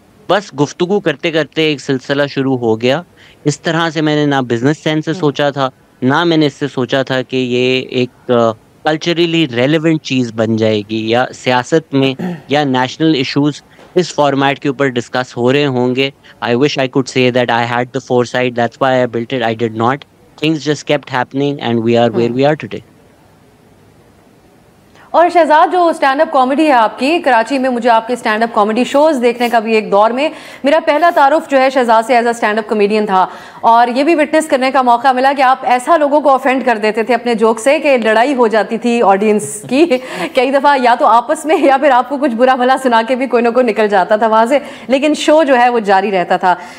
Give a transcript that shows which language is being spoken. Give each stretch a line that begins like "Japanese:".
Urdu: بس گفتگو کرتے کرتے ایک سلسلہ شروع ہو گیا. اس طرح سے میں نے نہ بزنس سینس سے سوچا تھا, نہ میں نے اس سے سوچا تھا کہ یہ ایک کلچرلی ریلیونٹ چیز بن جائے گی, یا سیاست میں یا نیشنل ایشوز اس فارمیٹ کے اوپر ڈسکس ہو رہے ہوں گے.
English: I wish I could say that I had the foresight, that's why I built it. I did not. Things just kept happening and we are where we are today.
Urdu: اور شہزاد, جو stand up comedy ہے آپ کی, کراچی میں مجھے آپ کے stand up comedy shows دیکھنے کا بھی ایک دور میں میرا پہلا تعارف جو ہے شہزاد سے as a stand up comedian تھا, اور یہ بھی وٹنس کرنے کا موقع ملا کہ آپ ایسا لوگوں کو افینڈ کر دیتے تھے اپنے جوک سے کہ لڑائی ہو جاتی تھی آڈینس کی کئی دفعہ, یا تو آپس میں یا پھر آپ کو کچھ برا بھلا سنا کے بھی کوئی نہ کوئی نکل جاتا تھا وہاں سے, لیکن شو جو ہے وہ جاری رہتا تھا.